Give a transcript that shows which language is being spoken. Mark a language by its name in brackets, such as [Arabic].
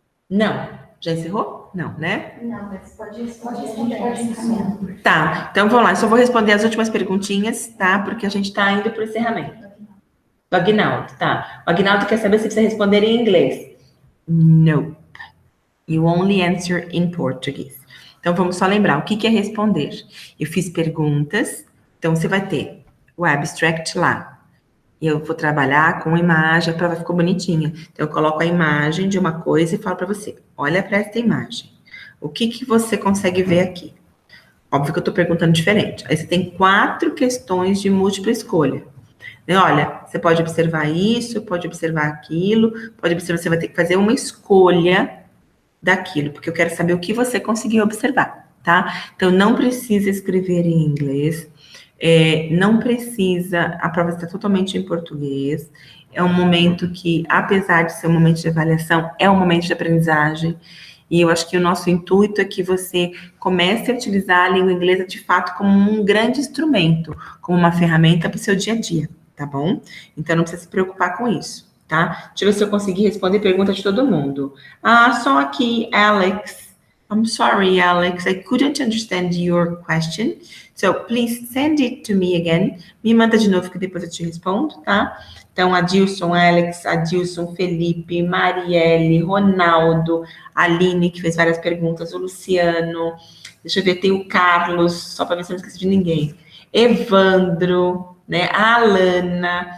[Portuguese] Não. Já encerrou? Não, né? Não, mas pode responder. Tá, então vamos lá. Eu só vou responder as últimas perguntinhas, tá? Porque a gente está indo para o encerramento. O Aguinaldo, tá. O Aguinaldo quer saber se precisa responder em inglês. [English] Nope. You only answer in Portuguese. [Portuguese] Então, vamos só lembrar, o que é responder? Eu fiz perguntas, então você vai ter o abstract lá. Eu vou trabalhar com imagem, a prova ficou bonitinha. Então, eu coloco a imagem de uma coisa e falo para você, olha para esta imagem. O que você consegue ver aqui? Óbvio que eu estou perguntando diferente. Aí você tem 4 questões de múltipla escolha. Olha, você pode observar isso, pode observar aquilo, pode observar, você vai ter que fazer uma escolha daquilo, porque eu quero saber o que você conseguiu observar, tá? Então, não precisa escrever em inglês. Não precisa, a prova está totalmente em português. É um momento que, apesar de ser um momento de avaliação, é um momento de aprendizagem. E eu acho que o nosso intuito é que você comece a utilizar a língua inglesa de fato como um grande instrumento, como uma ferramenta para o seu dia a dia, tá bom? Então não precisa se preocupar com isso, tá? Deixa eu ver se eu consegui responder pergunta de todo mundo. Só aqui, Alex. [English] I'm sorry, Alex, I couldn't understand your question. So please send it to me again. [Portuguese] Me manda de novo que depois eu te respondo, tá? Então, Adilson, Alex, Adilson, Felipe, Marielle, Ronaldo, Aline, que fez várias perguntas, o Luciano, deixa eu ver, tem o Carlos, só para ver se eu não esqueci de ninguém, Evandro, né, a Alana.